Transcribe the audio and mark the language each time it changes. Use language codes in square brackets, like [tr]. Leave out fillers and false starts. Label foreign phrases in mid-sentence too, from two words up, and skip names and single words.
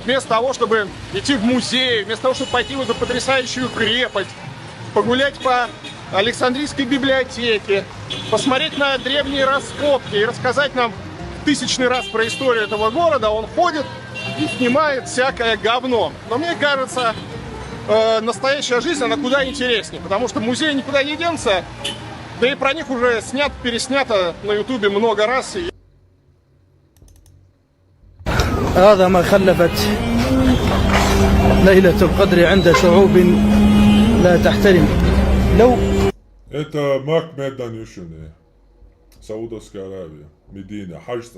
[ru] Вместо того, чтобы идти в музей, вместо того, чтобы пойти в эту потрясающую крепость, погулять по Александрийской библиотеке, посмотреть на древние раскопки и рассказать нам тысячный раз про историю этого города, он ходит и снимает всякое говно. Но мне кажется, настоящая жизнь, она куда интереснее, потому что музей никуда не денется, да и про них уже переснято на ютубе много раз. [ar] هذا ما خلفت ليلة القدر عند شعوب لا تحترم. لو [ru] Это Мак Меданюшины, Саудовская Аравия, Медина, Хаджта.